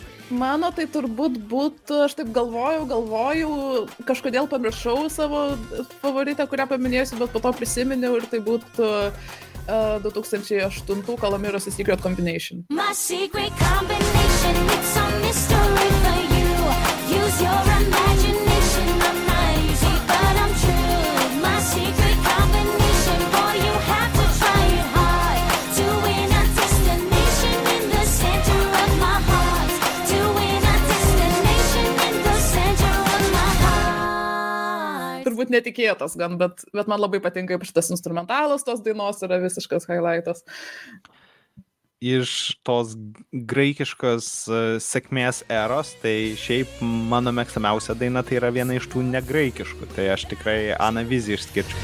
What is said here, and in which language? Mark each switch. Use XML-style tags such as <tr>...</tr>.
<lt>Mano tai turbūt būtų, aš taip galvojau, kažkodėl pamiršau savo favoritę, kurią paminėsiu, bet po to prisiminiau ir tai būtų 2008 Kalamiros Secret Combination.</lt> <en>My secret combination, it's a mystery for you. Use your imagination, I'm not easy, but I'm true. My secret combination, boy, you have to try it hard. To win a destination in the center of my heart. To win a destination in the center of my heart.</en> <lt>Turbūt netikėtas gan, bet man labai patinka, kaip šitas instrumentalas tos dainos yra visiškas highlightas. Iš tos graikiškos sėkmės eros, tai šiaip mano mėgstamiausia daina tai yra viena iš tų negraikiškų, tai aš tikrai Anavizi išskirčiau.</lt>